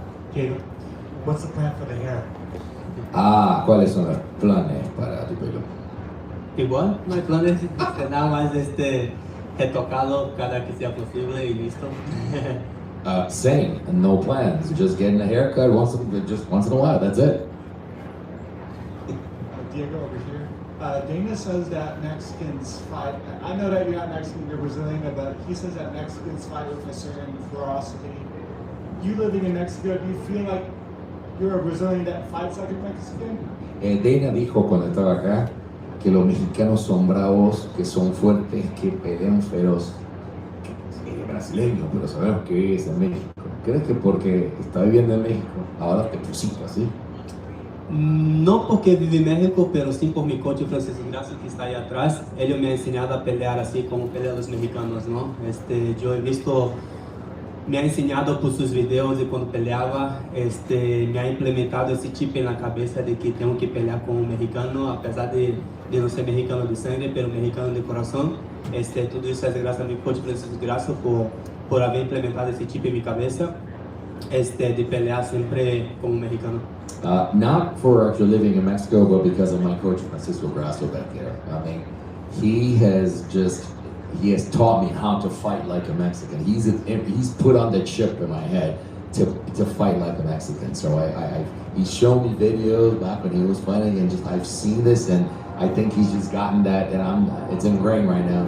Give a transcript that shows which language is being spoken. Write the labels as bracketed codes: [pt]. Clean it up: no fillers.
[en] Okay, what's the plan for the hair? [es] ¿Cuáles son los planes para tu pelo? Igual, no hay planes, nada más retocado cada que sea posible y listo. [en] Same, and no plans. Just getting a haircut once in a while. That's it. Diego over here. Dana says that Mexicans fight. I know that you're not Mexican, you're Brazilian, but he says that Mexicans fight with a certain ferocity. You living in Mexico, do you feel like you're a Brazilian that fights like a Mexican? [es] Dana dijo cuando estaba acá que los mexicanos son bravos, que son fuertes, que pelean feroz. Brasileño, pero sabemos que vives en México. ¿Crees que porque está viviendo en México ahora te pusiste así? No porque vivo en México, pero sí por mi coach Francisco Gracia que está ahí atrás. Él me ha enseñado a pelear así como pelean los mexicanos, ¿no? Yo he visto, me ha enseñado por sus videos de cuando peleaba, me ha implementado ese chip en la cabeza de que tengo que pelear con un mexicano, a pesar de no ser mexicano de sangre, pero mexicano de corazón. Todo eso es gracias a mi coach Francisco Gracia por haber implementado ese chip en mi cabeza, de pelear siempre como un mexicano. [en] Not for actually living in Mexico, but because of my coach Francisco Grasso back there. I mean, he has taught me how to fight like a Mexican. He's put on the chip in my head to fight like a Mexican. So he showed me videos back when he was fighting, and I've seen this, and I think he's just gotten that, and it's ingrained right now.